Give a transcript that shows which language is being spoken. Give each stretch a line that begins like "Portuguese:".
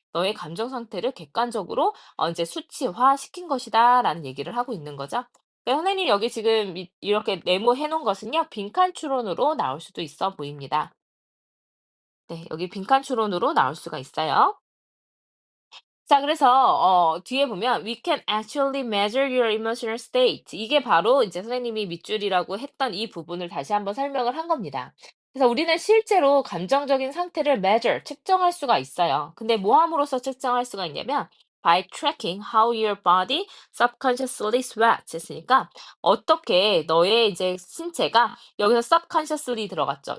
Korean: 너의 감정 상태를 객관적으로 이제 수치화시킨 것이다라는 얘기를 하고 있는 거죠. 선생님 여기 지금 이렇게 네모해 놓은 것은요. 빈칸 추론으로 나올 수도 있어 보입니다. 네, 여기 빈칸 추론으로 나올 수가 있어요. 자, 그래서 뒤에 보면
English: "We can actually measure your emotional state."
Korean: 이게 바로 이제 선생님이 밑줄이라고 했던 이 부분을 다시 한번 설명을 한 겁니다. 그래서 우리는 실제로 감정적인 상태를 measure, 측정할 수가 있어요. 근데 뭐 함으로써 측정할 수가 있냐면
English: by tracking how your body subconsciously sweats
Korean: 했으니까 어떻게 너의 이제 신체가, 여기서 subconsciously 들어갔죠.